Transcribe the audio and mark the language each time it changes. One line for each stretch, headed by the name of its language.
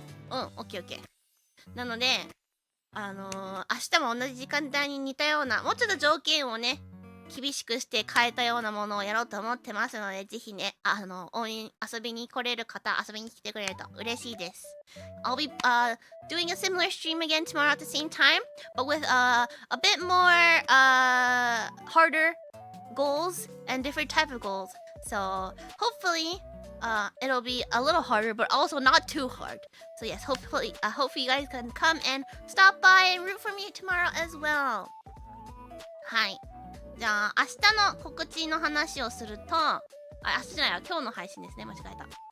Japanese: オッケーオッケー。なので、明日も同じ時間帯に似たような、もうちょっと条件をね、厳しくして変えたようなものをやろうと思ってますので、ぜひね、応援、遊びに来れる方、遊びに来てくれると嬉しいです。
English: I'll be doing a similar stream again tomorrow at the same time, but with a bit more harder goals and different type of goals. So hopefully it'll be a little harder, but also not too hard. So yes, hopefully you guys can come and stop by and root for me tomorrow as well.
Japanese: はい。じゃあ明日の告知の話をすると、明日じゃないわ、今日の配信ですね、間違えた。